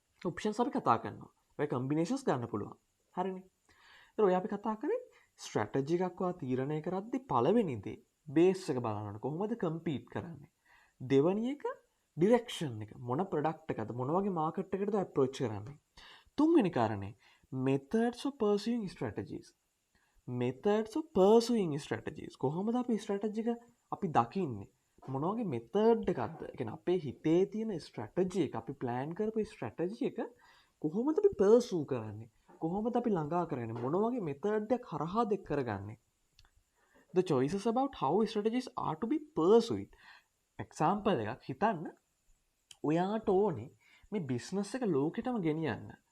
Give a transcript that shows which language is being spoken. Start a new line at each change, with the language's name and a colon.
Sinhala: Options අපි කතා කරනවා. ඔය කම්බිනේෂන්ස් ගන්න පුළුවන්. හරිනේ. ඒතර ඔය අපි කතා කරේ ස්ට්‍රැටජි එකක් වා තීරණය කරද්දී පළවෙනි දේ බේස් එක බලන්න කොහොමද කම්පීට් කරන්නේ. දෙවැනි එක ඩිරෙක්ෂන් එක. මොන ප්‍රොඩක්ට් එකද මොන වගේ මාකට් එකකටද අප්‍රෝච් කරන්නේ. තුන්වෙනි කාරණේ
English: methods of pursuing strategies. methods of pursuing strategies.
Sinhala: කොහොමද අපි ස්ට්‍රැටජි එක අපි දකින්නේ? මොන වගේ මෙතඩ් එකක්ද? ඒ කියන්නේ අපේ හිතේ තියෙන ස්ට්‍රැටජි එක අපි ප්ලෑන් කරපු ස්ට්‍රැටජි එක කොහොමද අපි පර්සූ කරන්නේ? කොහොමද අපි ළඟා කරන්නේ? මොන වගේ මෙතඩ් එකක් හරහා දෙක් කරගන්නේ?
English: The choices about how strategies are to be pursued.
Sinhala: example එකක් හිතන්න. ඔයාට ඕනේ මේ බිස්නස් එක ලෝකෙටම ගෙනියන්න.